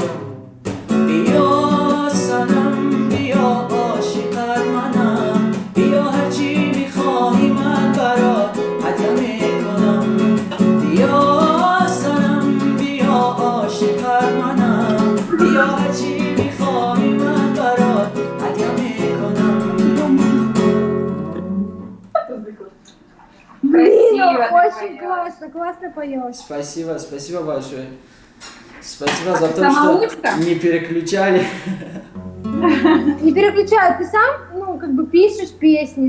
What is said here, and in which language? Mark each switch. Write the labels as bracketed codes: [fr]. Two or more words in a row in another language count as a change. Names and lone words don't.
[fa] بیا سنم بیا عاشقت منم. بیا هرچی میخواهی من برات هدیه میکنم. بیا سنم بیا عاشقت منم. بیا هرچی میخواهی من برات هدیه میکنم. [ru] Блин, очень классно поешь. Спасибо большое. Спасибо за то, что не переключали. Не переключай, ты сам, ну, как бы пишешь песни,